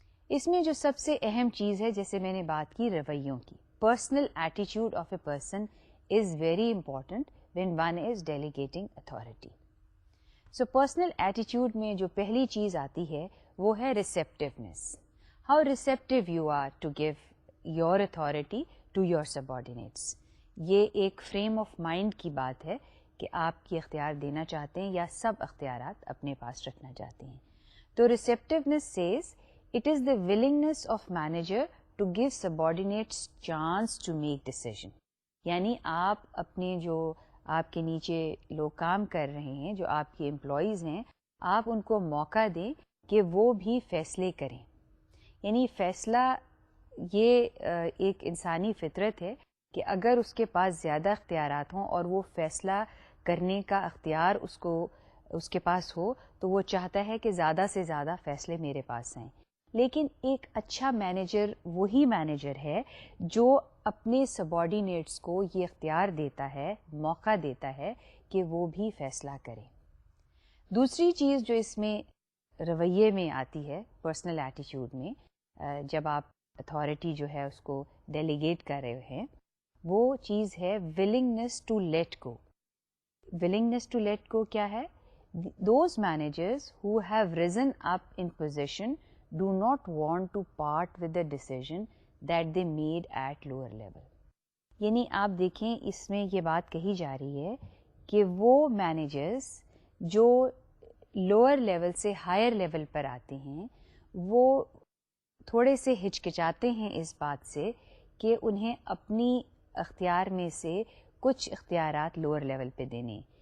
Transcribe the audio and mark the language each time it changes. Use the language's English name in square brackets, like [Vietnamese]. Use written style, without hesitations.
[Urdu] اس میں جو سب سے اہم چیز ہے، جیسے میں نے بات کی رویوں کی، [English] Personal attitude of a person is very important when one is delegating authority. So personal attitude [Urdu] میں جو پہلی چیز آتی ہے وہ ہے receptiveness. [English] How receptive you are to give your authority to your subordinates. [Urdu] یہ ایک فریم آف مائنڈ کی بات ہے کہ آپ کی اختیار دینا چاہتے ہیں یا سب اختیارات اپنے پاس رکھنا چاہتے ہیں. تو [English] receptiveness says it is the willingness of manager to give subordinates chance to make decision. [Urdu] یعنی آپ اپنے جو آپ کے نیچے لوگ کام کر رہے ہیں، جو آپ کے امپلائیز ہیں، آپ ان کو موقع دیں کہ وہ بھی فیصلے کریں. یعنی فیصلہ یہ ایک انسانی فطرت ہے کہ اگر اس کے پاس زیادہ اختیارات ہوں اور وہ فیصلہ کرنے کا اختیار اس کے پاس ہو تو وہ چاہتا ہے کہ زیادہ سے زیادہ فیصلے میرے پاس آئیں. لیکن ایک اچھا مینیجر وہی مینیجر ہے جو اپنے سبارڈینیٹس کو یہ اختیار دیتا ہے، موقع دیتا ہے کہ وہ بھی فیصلہ کریں. دوسری چیز جو اس میں رویے میں آتی ہے پرسنل ایٹیٹیوڈ میں، جب آپ اتھارٹی جو ہے اس کو ڈیلیگیٹ کر رہے ہیں، وہ چیز ہے [English] willingness to let go. willingness to let go [Urdu] کیا ہے؟ [English] Those managers who have risen up in position do not want to part with the decision that they made at lower level. [Urdu] یعنی آپ دیکھیں اس میں یہ بات کہی جا رہی ہے کہ وہ مینیجرز جو لوور لیول سے ہائر لیول پر آتے ہیں وہ تھوڑے سے ہچکچاتے ہیں اس بات سے کہ انہیں اپنی اختیار میں سے کچھ اختیارات لوور لیول پہ دینے.